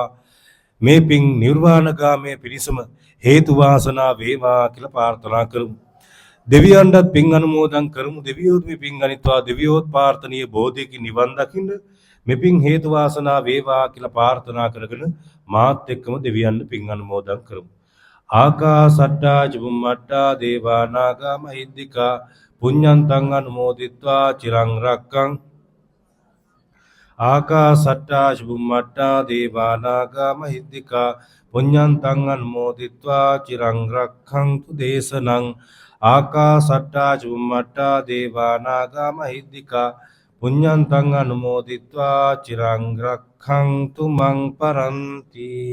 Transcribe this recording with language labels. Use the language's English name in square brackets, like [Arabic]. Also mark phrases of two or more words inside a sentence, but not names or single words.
[Sinhala] මේ පින් නිර්වාණගාමී පිණිසම හේතු වාසනා වේවා කියලා ප්‍රාර්ථනා කරමු. දෙවියන්ටත් පින් අනුමෝදන් කරමු. දෙවියෝත් මේ පින් ගනිත්වා. දෙවියෝත් ප්‍රාර්ථනීය බෝධියකින් නිවන් දකින්න මේ පින් හේතු වාසනා වේවා කියලා ප්‍රාර්ථනා කරගෙන මාත් එක්කම දෙවියන්ට පින් අනුමෝදන් කරමු. [Pali] ආකාසට්ටා චුම්මට්ටා දේවා නාග මහිද්దికා පුඤ්ඤන්තං අනුමෝදිත්වා චිරං රක්ඛං. ආකාසට්ටා චුම්මට්ටා දේවා නාග මහිද්దికා පුඤ්ඤන්තං අනුමෝදිත්වා චිරං රක්ඛන්තු දේශනං. ආකාසට්ටා චුම්මට්ටා දේවා නාග මහිද්దికා පුඤ්ඤන්තං අනුමෝදිත්වා චිරං රක්ඛන්තු මං පරන්ති.